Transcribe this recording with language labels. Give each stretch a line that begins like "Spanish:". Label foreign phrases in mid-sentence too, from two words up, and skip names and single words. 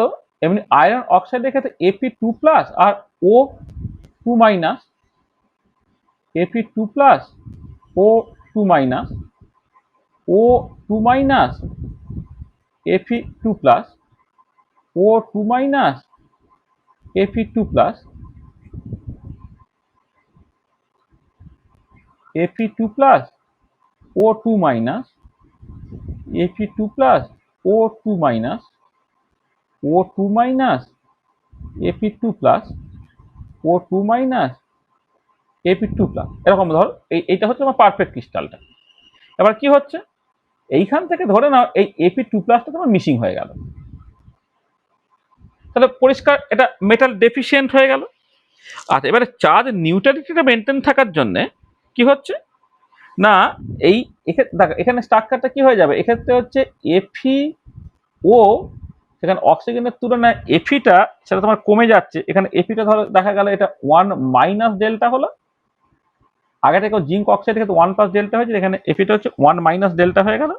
Bangla: এমনি
English: iron oxideের
Bangla: ক্ষেত্রে Fe2+ আর O2-, Fe2+, O2-, O2-, Fe2+, O2-, Fe2+, Fe2+, O2-, Fe2+, O2-, O2-, Fe2+, O2-, Fe2+, এরকম ধর এইটা হচ্ছে আমার
English: perfect crystalটা।
Bangla: এবার কি হচ্ছে, এইখান থেকে ধরে নাও এই Fe2+টা তোমার মিসিং হয়ে গেল, তাহলে পরিষ্কার এটা
English: metal deficient
Bangla: হয়ে গেল। আচ্ছা, এবারে
English: charge neutralityটা maintain
Bangla: থাকার জন্য কি হচ্ছে না, এই এখানে স্ট্রাকচারটা কি হয়ে যাবে, এক্ষেত্রে হচ্ছে FeO, সেখানে অক্সিজেনের তুলনায় এফিটা সেটা তোমার কমে যাচ্ছে, এখানে এফিটা ধরো দেখা গেল এটা 1- ডেল্টা হলো, আগে থেকে
English: zinc oxideের
Bangla: ক্ষেত্রে 1+ ডেল্টা হয়েছে, এখানে এফিটা হচ্ছে 1- ডেল্টা হয়ে গেল।